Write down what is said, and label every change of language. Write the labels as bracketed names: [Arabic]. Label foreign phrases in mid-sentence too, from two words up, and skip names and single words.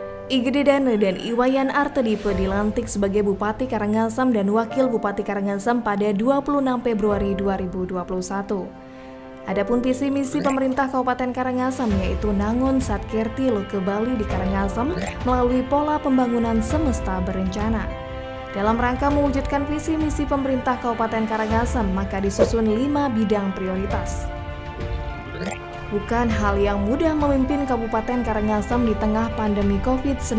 [Indonesian] I Gede Dane dan Iwayan Artedipe dilantik sebagai Bupati Karangasem dan Wakil Bupati Karangasem pada 26 Februari 2021. Adapun visi misi pemerintah Kabupaten Karangasem yaitu Nangun Satkirti Loke Bali di Karangasem melalui pola pembangunan semesta berencana. Dalam rangka mewujudkan visi misi pemerintah Kabupaten Karangasem, maka disusun 5 bidang prioritas. Bukan hal yang mudah memimpin Kabupaten Karangasem di tengah pandemi COVID-19.